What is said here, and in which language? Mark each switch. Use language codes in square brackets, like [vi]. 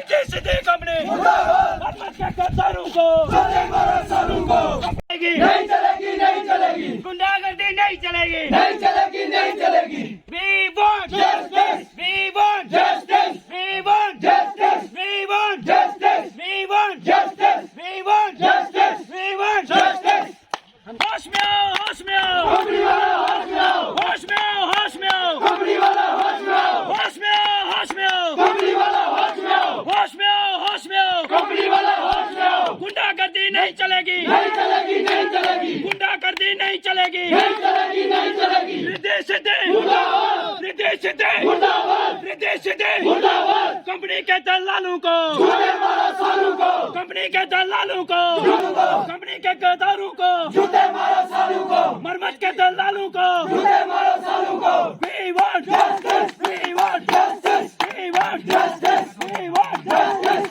[hi] सीधे कंपनी गद्दारों को, नहीं चलेगी, नहीं चलेगी। गुंडागर्दी नहीं चलेगी, नहीं चलेगी, नहीं चलेगी। [en] We want justice, we want justice, we want justice, we want justice, we want justice, we want justice, we want justice। [hi] होश में आओ, होश में आओ, कंपनी वाला होश में आओ, होश में आओ, होश में आओ, कंपनी वाला होश में आओ, होश में आओ, होश में आओ, कंपनी वाला होश में आओ, होश में आओ, होश में आओ, कंपनी वाला होश में आओ। गुंडागर्दी नहीं चलेगी, नहीं चलेगी, नहीं चलेगी। गुंडागर्दी नहीं चलेगी, नहीं चलेगी, नहीं चलेगी। निर्देश दे मुर्दाबाद, निर्देश दे मुर्दाबाद, निर्देश दे मुर्दाबाद। कंपनी के दलालों को, जूते मारो सालों को, कंपनी के दलालों को, कंपनी के गद्दारों को, जूते मारो सालों को, मरमत के दलालों को, जूते मारो सालों को। [en] We want justice, we want justice, we want justice, we want justice।